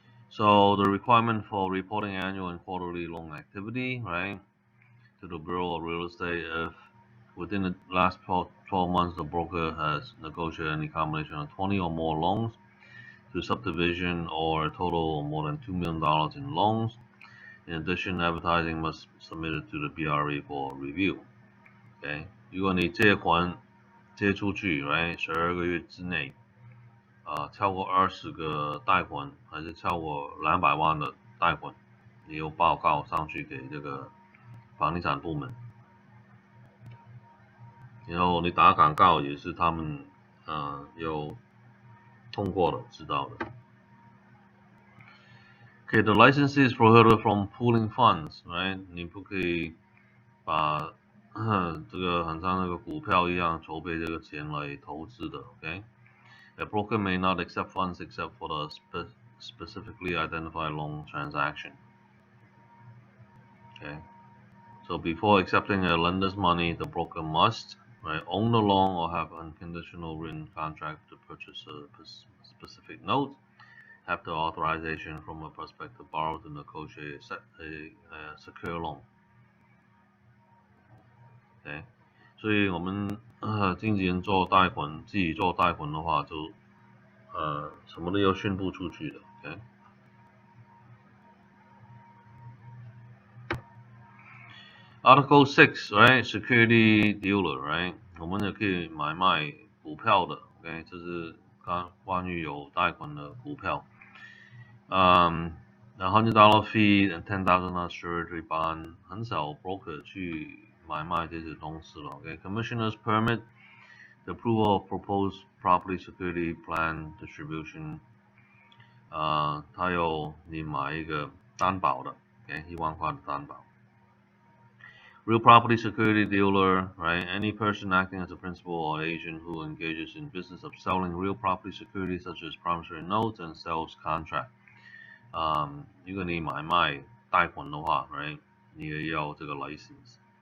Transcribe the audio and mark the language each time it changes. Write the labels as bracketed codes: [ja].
[en] So the requirement for reporting annual and quarterly loan activity, right, to the Bureau of Real Estate if within the last 12 months the broker has negotiated any combination of 20 or more loans to subdivision or a total of more than $2 million in loans. In addition, advertising must be submitted to the BRE for review. [zh] OK， 如果你借款借出去，right， 12个月之内，超过20个贷款，还是超过200万的贷款，你有报告上去给这个房地产部门，然后你打广告也是他们有通过的，知道的。 [en] Okay, the licensee is prohibited from pooling funds, right？ [zh] 你不可以把这个很像那个股票一样筹备这个钱来投资的。 [en] Okay, a broker may not accept funds except for the specifically identified loan transaction. Okay, so before accepting a lender's money, the broker must own the loan or have unconditional written contract to purchase a specific note, have the authorization from a prospective borrower to negotiate a secure loan. [zh] Okay, 所以我们经纪人做贷款，自己做贷款的话，就什么都要宣布出去的。 [en] Okay. Article 6, right? Security dealer, right? [zh] 我们也可以买卖股票的。OK， 这是关于有贷款的股票。 [en] $100 fee and $10,000 surety bond， [zh] 很少 broker 去买卖这些东西了。 [en] OK， Commissioner's permit, the approval of proposed property security plan distribution， [zh] 他有你买一个担保的 ，OK， 10000块的担保。 [en] Real property security dealer, right? Any person acting as a principal or agent who engages in business of selling real property securities such as promissory notes and sales contract. [zh] 如果你买卖贷款的话 ，right？ 你也要这个 license。